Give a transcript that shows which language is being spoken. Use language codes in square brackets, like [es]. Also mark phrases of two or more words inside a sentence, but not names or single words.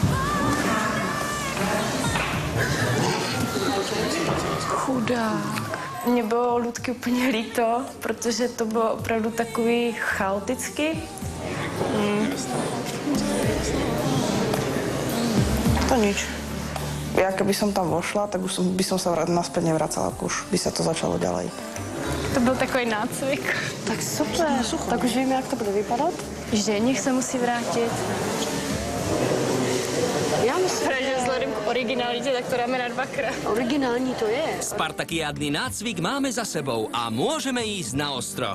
[cs] Chudák. mě bylo Ludky úplně líto, protože to bylo opravdu takový chaotický. [sk] To nič. Ja keby som tam vošla, tak už by som sa naspäť nevracala, už by sa to začalo ďalej. [cs] To byl takový nácvik. Tak super. Tak už víme, jak to bude vypadat. Ženich se musí vrátit. Já myslím, že vzhledem k originalitě, tak to dáme na 2krát. originální to je. [sk] Spartakiádny nácvik máme za sebou a môžeme ísť na ostro.